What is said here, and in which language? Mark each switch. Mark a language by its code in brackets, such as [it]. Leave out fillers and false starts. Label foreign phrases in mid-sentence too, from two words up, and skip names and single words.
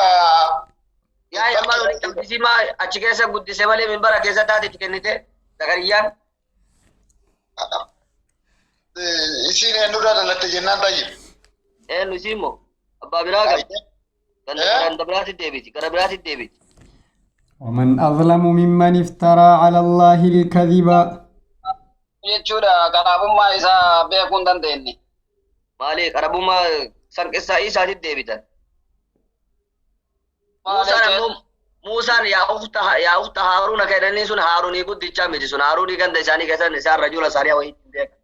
[om] Yahyaa maal walitti qabdisii maa achi keessa guddise malee minbara keessa taatitti kennite Zakariyaan? isin eenyurraa dhalatte jennaan ta'i. Eenyu isiimmoo abbaa biraa qabdi. Ganda biraatti deebiti. Gara biraatti deebiti. [ar] ومن أظلم ممن افترى على الله الكذب [om] jechuudha qarabummaa isaa beekuu hin dandeenye. Maali qarabummaa san keessaa isaatitti deebitan. Muusaan yaa ufta Haaruuna kedhanii sun Haaruunii guddichaa miti sun Haaruunii ganda isaanii keessan isaan rajula isaanii wayii hin beekan.